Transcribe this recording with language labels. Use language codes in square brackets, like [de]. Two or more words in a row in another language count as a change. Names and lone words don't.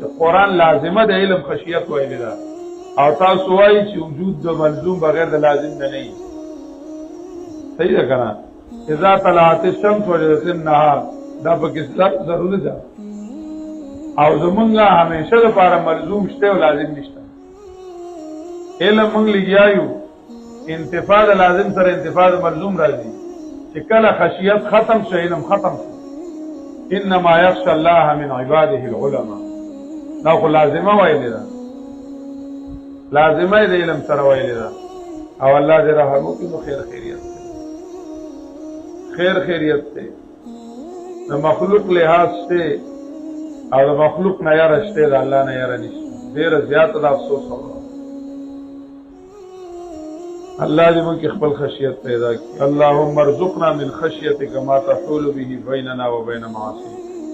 [ps] قرآن لازمه د علم خشیت ویل ده او تاسو وایي چې وجود د ملزوم بغیر د لازم نه نه صحیح ده کنه. [ar] اذا طلعت الشمس وجدت النهار [ps] دا پکې ضروري ده او زمونږه همیشه لپاره ملزوم شته او لازم نشته. علم مونږ لګیایو انتفاع د لازم سره انتفاع د ملزوم راځي چې کله خشیت ختم شي علم ختم شي. [ar] انما يخشى الله من عباده العلماء [ps] دا خو لازمه ویل ده لازمه د علم سره ویل ده او الله دې رحم وکړي. نو خیر خیریت ته د مخلوق لحاظ ته او د مخلوق نه یاره شته د الله نه یاره نشته. ډېر زیات د افسوس خبره الله دې موږ خپل خشیت پیدا کړي. [ar] اللهم ارزقنا من خشیتک ما تحول به بیننا وبین معاصیک.